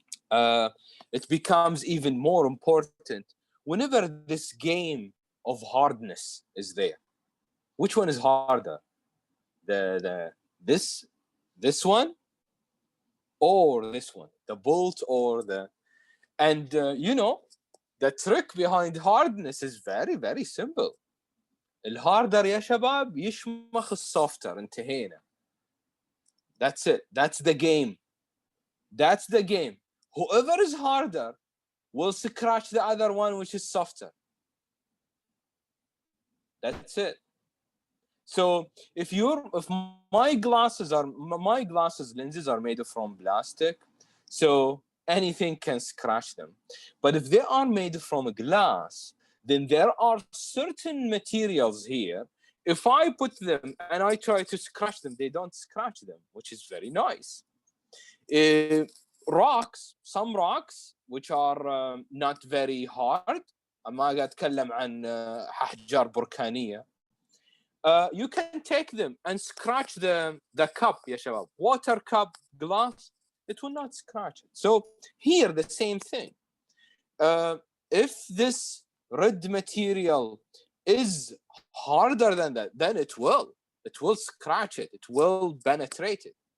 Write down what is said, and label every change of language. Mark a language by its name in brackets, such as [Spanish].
[English] It becomes even more important whenever this game of hardness is there. Which one is harder? This one or this one? The bolt or the... And you know, the trick behind hardness is very, very simple. [Arabic] الهاردر يا شباب يشمخ السوفتر. انتهينا. [English] That's it. That's the game. That's the game. Whoever is harder will scratch the other one which is softer. That's it. So if my glasses lenses are made from plastic, so anything can scratch them. But if they are made from glass, then there are certain materials here. If I put them and I try to scratch them, they don't scratch them, which is very nice. Rocks, some rocks, which are not very hard. [Arabic] ما قاعد أتكلم عن أحجار بركانية. [English] You can take them and scratch the cup, [Arabic] يا شباب. [English] Water cup, glass, it will not scratch it. So here the same thing. If this red material is harder than that, then it will scratch it. It will penetrate it.